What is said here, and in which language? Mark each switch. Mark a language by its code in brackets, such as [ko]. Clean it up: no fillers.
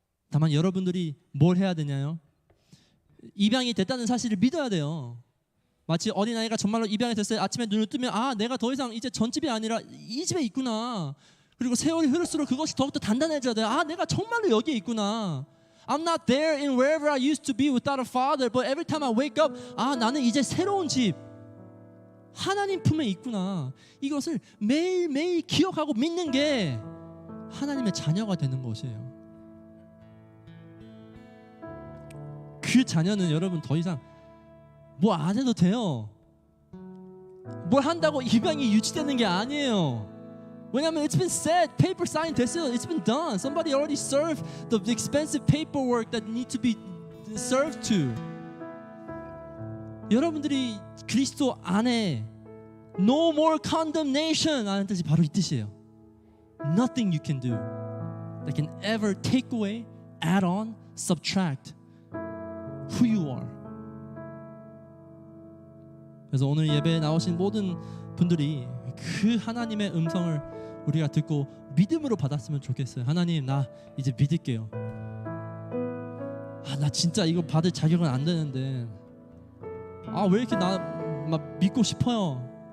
[ko] 다만 여러분들이 뭘 해야 되냐요? 입양이 됐다는 사실을 믿어야 돼요. 마치 어린아이가 정말로 입양이 됐을 때 아침에 눈을 뜨면 내가 더 이상 이제 전집이 아니라 이 집에 있구나. 그리고 세월이 흐를수록 그것이 더욱더 단단해져야 돼. 내가 정말로 여기에 있구나. [en] I'm not there in wherever I used to be without a father, but every time I wake up, [ko] 나는 이제 새로운 집, 하나님 품에 있구나. 이것을 매일매일 기억하고 믿는 게 하나님의 자녀가 되는 것이에요. 그 자녀는 여러분 더 이상 뭐 안 해도 돼요. 뭘 한다고 입양이 유지되는 게 아니에요. 왜냐하면 [en] it's been said, paper sign [ko] 됐어요. [en] It's been done. Somebody already served the expensive paperwork that need to be served to. [ko] 여러분들이 그리스도 안에 [en] no more condemnation [ko] 하는 뜻이 바로 이 뜻이에요. [en] Nothing you can do that can ever take away, add on, subtract who you are. [ko] 그래서 오늘 예배에 나오신 모든 분들이 그 하나님의 음성을 우리가 듣고 믿음으로 받았으면 좋겠어요. 하나님, 나 이제 믿을게요. 나 진짜 이거 받을 자격은 안 되는데 왜 이렇게 나 막 믿고 싶어요.